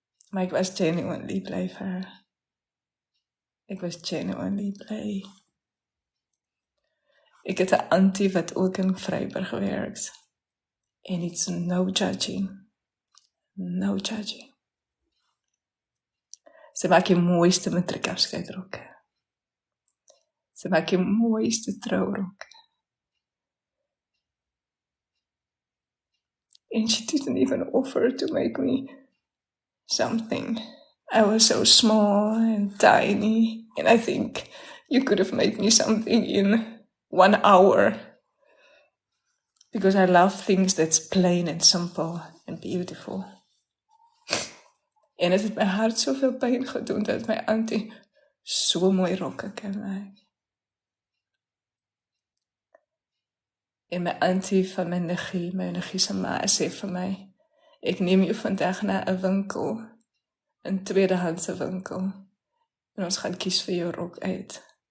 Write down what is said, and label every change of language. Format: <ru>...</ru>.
<af>Maar ek was genuinely bly vir haar. Ek was genuinely bly. Ek het 'n auntie wat ook in Vryburg werk. En</af> <en>it's no judging. No judging.</en> <af>Sy maak die mooiste matriekafskeidrokke. Sy maak die mooiste trourokke.</af> <en>And she didn't even offer to make me something. I was so small and tiny, and I think you could have made me something in 1 hour. Because I love things that's plain and simple and beautiful.</en> <af>En het het my hart soveel pyn gedoen dat my auntie so mooi rokke kan maak. En my auntie van my niggie se ma sê vir my, ek neem jou vandag na 'n winkel, 'n tweedehandse winkel, en ons gaan kies vir jou rok uit.</af>